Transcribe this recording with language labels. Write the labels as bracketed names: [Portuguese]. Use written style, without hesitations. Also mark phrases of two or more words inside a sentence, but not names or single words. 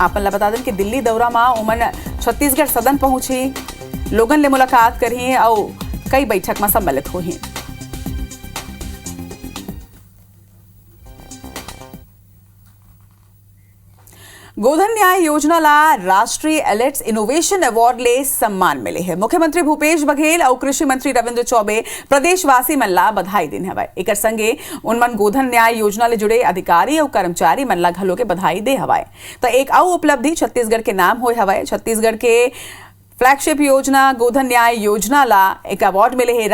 [Chhattisgarhi] आप बता दें कि दिल्ली दौरा में उमन छत्तीसगढ़ सदन पहुंची, लोगन ले मुलाकात करी और कई बैठक में सम्मिलित हुई। गोधन न्याय योजना ला राष्ट्रीय एलेट्स इनोवेशन अवार्ड ले सम्मान मिले है। मुख्यमंत्री भूपेश बघेल और कृषि मंत्री रविंद्र चौबे प्रदेशवासी मन ला बधाई दिन हवाए। एक संगे उनमन गोधन न्याय योजना ले जुड़े अधिकारी और कर्मचारी मन ला घलो के बधाई दे हवाए। तो एक और उपलब्धि छत्तीसगढ़ के नाम होए हवाए। छत्तीसगढ़ के फ्लैगशिप योजना गोधन न्याय योजना ला एक अवार्ड मिले है।